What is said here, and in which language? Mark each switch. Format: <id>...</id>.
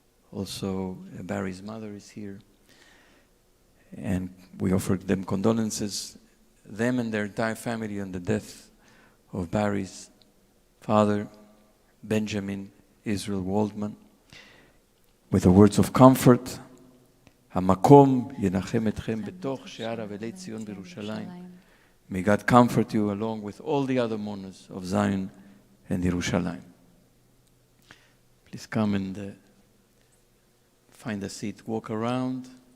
<en>Also, Barry's mother is here. And we offer them condolences, them and their entire family, on the death of Barry's father, Benjamin Israel Waldman, with the words of comfort.</en> <he>המקום ינחם אתכם בתוך שאר אבלי ציון בירושלים.</he> <en>May God comfort you along with all the other mourners of Zion and Yerushalayim. Please come and find a seat, walk around.</en>